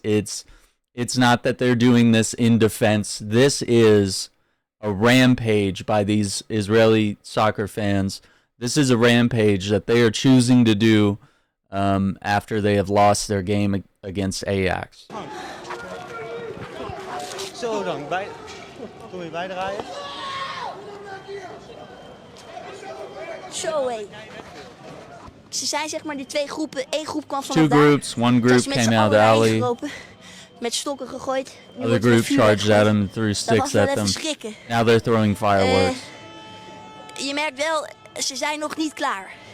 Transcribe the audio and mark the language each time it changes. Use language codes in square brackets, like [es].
[en] It's not that they're doing this in defense. This is a rampage by these Israeli soccer fans. This is a rampage that they are choosing to do after they have lost their game against Ajax. [nl] Zo dan, kom je bijdraaien? Zo hé. Ze zijn zeg maar die twee groepen. Eén groep kwam vanaf [en] Two [nl] daar. [en] groups, one group came out of the alley. [nl] Gelopen, met stokken gegooid. [en] Other group charged at them, threw sticks at them. Now they're throwing fireworks. [nl] Je merkt wel, ze zijn nog niet klaar.